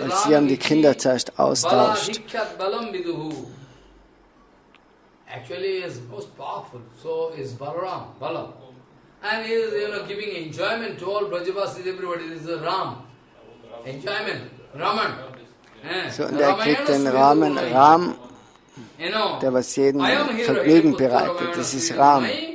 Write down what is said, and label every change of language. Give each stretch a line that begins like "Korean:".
German: Und sie haben die Kinder zuerst austauscht.
Sanskrit: Balam Viduhu.
English: Actually, he is most powerful. So is Balaram. And he is, giving enjoyment to all Brajavasis, everybody. This is Ram. Enjoyment. Raman.
German: So, und er kriegt den Ramen, Ram, der was jedem Vergnügen bereitet. Das ist Ram.